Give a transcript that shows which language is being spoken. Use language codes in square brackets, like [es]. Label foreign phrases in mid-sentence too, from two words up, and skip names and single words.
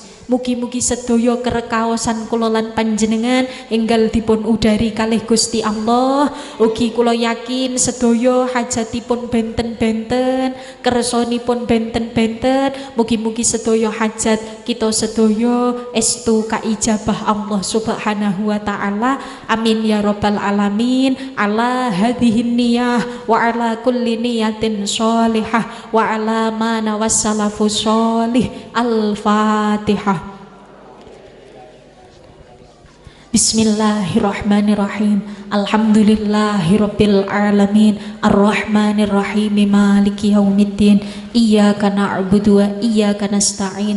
[jv] Mugi-mugi sedaya kerekaosan kula lan panjenengan enggal dipun udari kalih Gusti Allah. Ugi kula yakin sedaya hajatipun benten-benten, kersanipun benten-benten. Mugi-mugi sedaya hajat kita sedaya estu kaijabah [ar] الله سبحانه وتعالى. آمين يا رب العالمين. على هذه النية وعلى كل نية صالحة وعلى ما نواه السلف الصالح. Al-Fatihah. بسم الله الرحمن الرحيم. الحمد لله رب العالمين. الرحمن الرحيم مالك يوم الدين. إياك نعبد وإياك نستعين.